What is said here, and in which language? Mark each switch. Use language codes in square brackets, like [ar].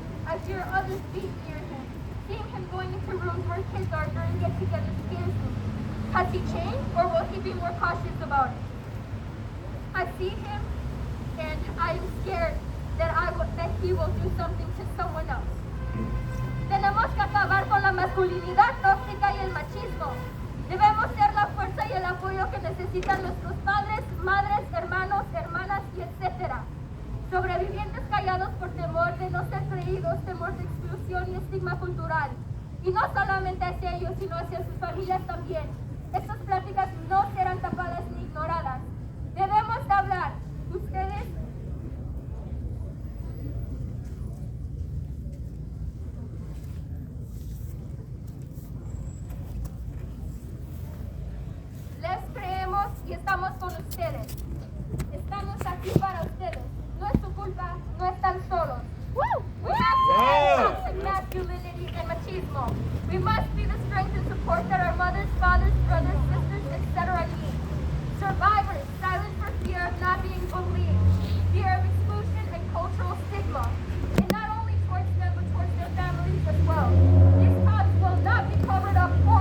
[en] I fear others being near him. Seeing him going into rooms where kids are during get-togethers scares me. Has he changed, or will he be more cautious about it? I see him, and I'm scared that he will do something to someone else. [es] Tenemos que acabar con la masculinidad tóxica y el machismo. Debemos ser la fuerza y el apoyo que necesitan nuestros padres, madres, hermanos, hermanas y etcétera. Sobrevivientes callados por temor de no ser creídos, temor de exclusión y estigma cultural. Y no solamente hacia ellos, sino hacia sus familias también. Estas pláticas no serán tapadas ni ignoradas. Debemos de hablar. Ustedes les creemos y estamos con ustedes. Estamos aquí para ustedes. No es su culpa, no están solos. [en] We have to end toxic masculinity and machismo. We must be the strength and support that our mothers, fathers, brothers, sisters, etc. need. Survivors, silent for fear of not being believed, fear of exclusion and cultural stigma. And not only towards them, but towards their families as well. These thoughts will not be covered up